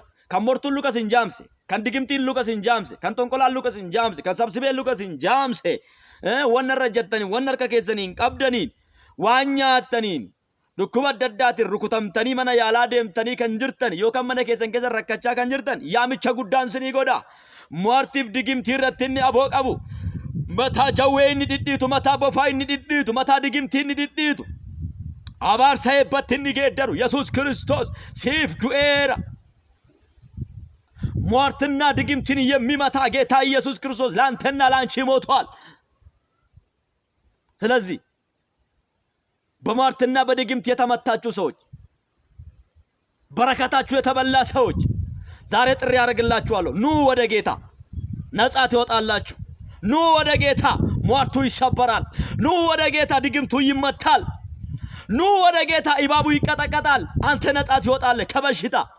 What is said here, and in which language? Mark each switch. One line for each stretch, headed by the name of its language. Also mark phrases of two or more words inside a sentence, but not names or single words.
Oromo: Kan mortuun luka sin jaamse, kan digimtiin luka sin jaamse, kan tonkolaan luka sin jaamse, kan sabsibeen luka sin jaamse wanna irra jettanii wanna harka keessaniin qabdaniin waan nyaataniin dhukkuba adda addaatiin rukutamtanii mana yaalaa deemtanii kan jirtan yookaan mana keessan keessa rakkachaa kan jirtan yaamicha guddaan sinii godha. ሟርtiif digimtii irratti inni aboo qabu. Mataa jawwee inni dhidhiitu, mataa bofaa inni dhidhiitu, mataa digimtii inni dhidhiitu. Abaarsa eebbatti inni geeddaru Yesuus Kiristoos siif du'eera.
Amharic: ሟርትና ድግምትን የሚመታ ጌታ ኢየሱስ ክርስቶስ ላንተና ላንቺ ሞቷል። ስለዚህ በሟርትና በድግምት የተመታችሁ ሰዎች፣ በረከታችሁ የተበላ ሰዎች ዛሬ ጥሪ ያደርግላችኋለሁ። ኑ ወደ ጌታ፣ ነጻ ትወጣላችሁ። ኑ ወደ ጌታ፣ ሟርቱ ይሰበራል። ኑ ወደ ጌታ፣ ድግምቱ ይመታል። ኑ ወደ ጌታ፣ እባቡ ይቀጠቀጣል። አንተ ነጻ ትወጣለህ ከበሽታ።